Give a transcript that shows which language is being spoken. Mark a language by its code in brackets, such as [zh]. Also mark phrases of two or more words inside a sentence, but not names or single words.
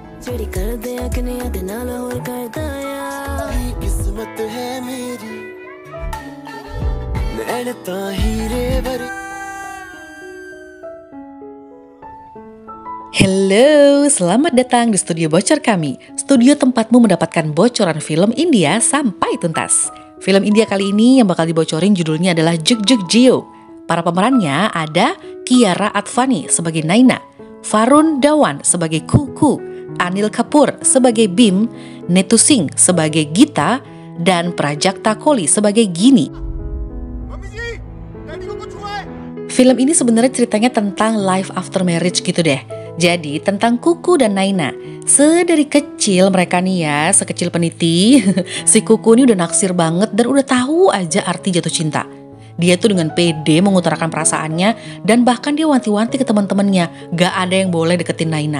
[pa] ਜਿਹੜੀ ਕਰਦੇ ਆ ਕਿੰਨਿਆਂ ਦੇ ਨਾਲ ਹੋਰ ਕਰਦਾ ਆ ਕਿਸਮਤ ਹੈ ਮੇਰੀ ਨੈਣ ਤਾਂ ਹੀਰੇ ਵਰ [id] Halo, selamat datang di studio bocor kami. Studio tempatmu mendapatkan bocoran film India sampai tuntas. Film India kali ini yang bakal dibocorin judulnya adalah Jug Jug Jio. Para pemerannya ada Kiara Advani sebagai Naina, Varun Dhawan sebagai Kuku, Anil Kapoor sebagai Bim, Netu Singh sebagai Gita, dan Prajakta Koli sebagai Gini. Film ini sebenarnya ceritanya tentang [en] life after marriage [id] gitu deh. Jadi tentang Kuku dan Naina. Sedari kecil mereka nih ya, sekecil peniti. Si Kuku ini udah naksir banget dan udah tahu aja arti jatuh cinta. Dia tuh dengan pede mengutarakan perasaannya dan bahkan dia wanti-wanti ke teman-temannya, gak ada yang boleh deketin Naina.